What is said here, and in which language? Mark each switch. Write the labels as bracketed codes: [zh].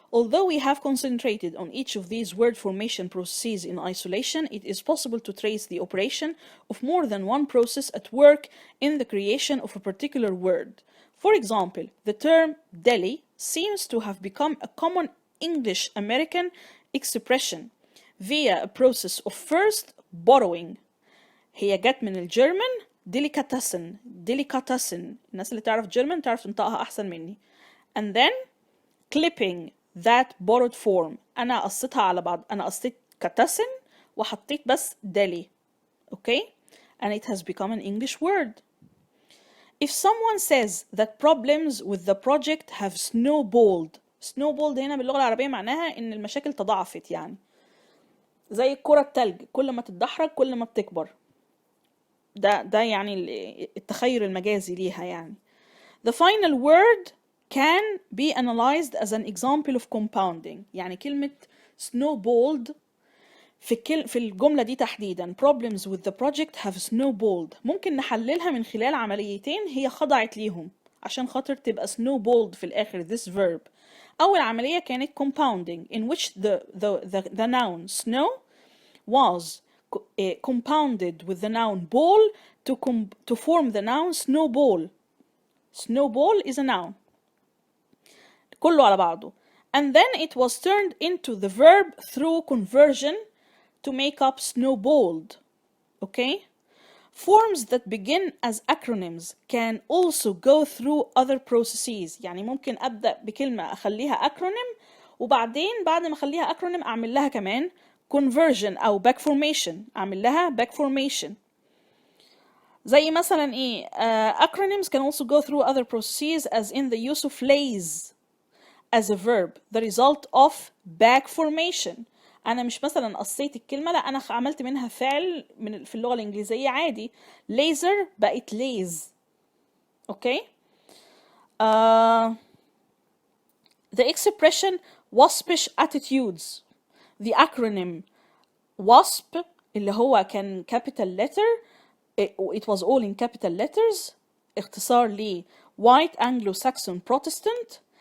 [en] Although we have concentrated on each of these word formation processes in isolation, it is possible to trace the operation of more than one process at work in the creation of a particular word. For example, the term Delhi seems to have become a common English-American expression via a process of first borrowing. [ar] هي جت من الجيرمان delicatessen. الناس اللي تعرف جيرمان تعرف تنطقها أحسن مني. [en] And then clipping that borrowed form. [ar] أنا قصيتها على بعض. أنا قصيت كاتسن وحطيت بس ديلي. [en] Okay? And it has become an English word. If someone says that problems with the project have snowballed [ar] هنا باللغة العربية معناها إن المشاكل تضاعفت، يعني زي الكرة التلج، كل ما تتدحرج كل ما بتكبر. ده يعني التخيل المجازي ليها يعني. [en] The final word can be analyzed as an example of compounding. [ar] يعني كلمة snowballed في الجملة دي تحديدا [en] problems with the project have snowballed [ar] ممكن نحللها من خلال عمليتين هي خضعت ليهم عشان خاطر تبقى snowballed في الآخر [en] this verb. أول عملية كانت compounding in which the noun snow was compounded with the noun ball to form the noun snowball. Snowball is a noun. [ar] كله على بعضه. [en] And then it was turned into the verb through conversion to make up snowballed. Okay? Forms that begin as acronyms can also go through other processes. [ar] يعني ممكن أبدأ بكلمة أخليها acronym وبعدين بعد ما أخليها acronym أعمل لها كمان conversion أو back formation. أعمل لها [en] back formation. [ar] زي مثلا إيه [en] acronyms can also go through other processes as in the use of lays as a verb, the result of back formation. [ar] أنا مش مثلا قصيت الكلمة، لا أنا عملت منها فعل في اللغة الإنجليزية عادي. [en] laser بقت lays. Okay? The expression waspish attitudes. The acronym WASP [ar] اللي هو كان [en] capital letter. It was all in capital letters. [ar] اختصار ل [en] White Anglo-Saxon Protestant.